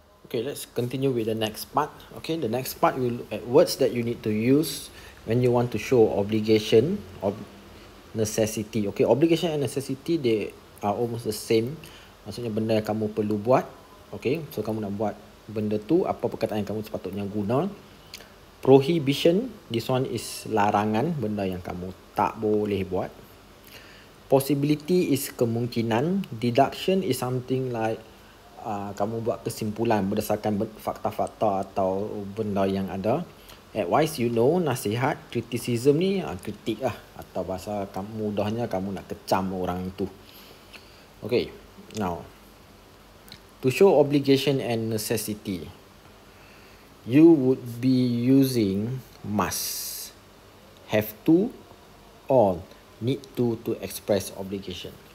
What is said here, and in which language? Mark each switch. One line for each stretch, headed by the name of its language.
English: Okay, let's continue with the next part. Okay, the next part we look at words that you need to use when you want to show obligation or necessity. Okay, obligation and necessity, they are almost the same.
Malay: Maksudnya benda yang kamu perlu buat. Okay, so kamu nak buat benda tu, apa perkataan yang kamu sepatutnya guna. Prohibition,
English: this one is
Malay: larangan, benda yang kamu tak boleh buat. Possibility is kemungkinan.
English: Deduction is something like
Malay: kamu buat kesimpulan berdasarkan fakta-fakta atau benda yang ada. Advice, nasihat. Criticism ni kritik lah, atau bahasa mudahnya kamu nak kecam orang itu.
English: Okay, now to show obligation and necessity, you would be using must, have to, or need to express obligation.